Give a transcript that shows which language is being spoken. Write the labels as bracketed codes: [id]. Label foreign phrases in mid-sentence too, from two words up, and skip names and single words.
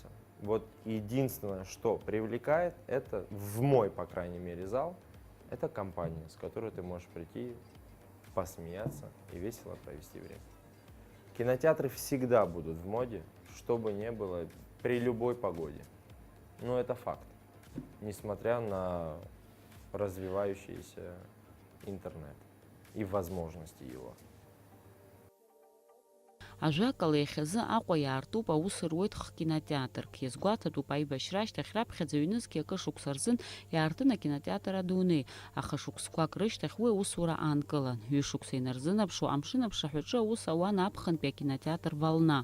[ru] Вот единственное, что привлекает, это в мой, по крайней мере, зал, это компания, с которой ты можешь прийти, посмеяться и весело провести время. Кинотеатры всегда будут в моде, что бы ни было, при любой погоде. Но это факт, несмотря на развивающийся интернет и возможности его. [ab] Ажәакала иахьазы Аҟәа иаартуп аус руеит хкинотеатрк. Иазгәаҭатәуп аибашьра ашьҭахь раԥхьаӡа ҩнызқьи акы шықәса рзын иаартын акинотеатр адунеи, аха шықәсқәак рышьҭахь уи аусура аанкылан. Ҩышықәса инарзынаԥшуа амшын аԥшаҳәаҿы аус ауан аԥхынтәи акинотеатр Волна.